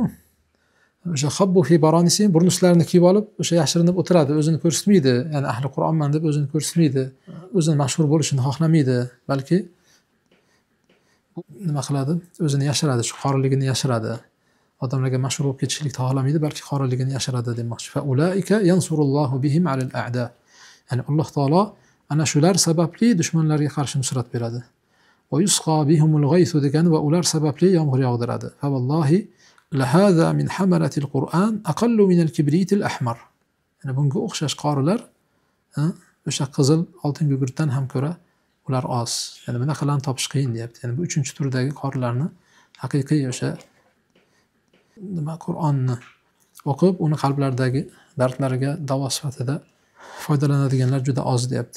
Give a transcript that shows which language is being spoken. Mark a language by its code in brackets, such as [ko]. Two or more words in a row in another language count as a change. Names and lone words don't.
[uz] O'sha [ar] خبوا في برانسه, [uz] burnuslarini kiyib olib, o'sha yashirinib o'tiradi, o'zini ko'rsatmaydi. Ya'ni ahli Qur'onman deb o'zini ko'rsatmaydi, o'zini mashhur bo'lishini xohlamaydi, balki nima qiladi? O'zini yashiradi, shu qoriligini yashiradi. Odamlarga mashhur bo'lib ketishlikni xohlamaydi, balki qoriligini yashiradi demoqchi. [ar] فأولئك ينصر الله بهم على الأعداء. [uz] Ya'ni Alloh taolo ana shular sababli dushmanlarga qarshi nusrat beradi. [ar] ويسقى بهم الغيث [uz] degani va ular sababli yomg'ir yog'diradi. [ar] فوالله لهؤلاء من حملة القرآن أقل من الكبريت الأحمر. [uz] Ya'ni bunga o'xshash qorilar o'sha qizil oltin gugurtdan ham ko'ra ular oz. Ya'ni bunaqalarni topish qiyin deyapti. Ya'ni bu 3-turdagi qorilarni haqiqiy o'sha Qur'onni o'qib, uni qalblaridagi dardlariga davo sifatida foydalanadiganlar juda oz deyapti.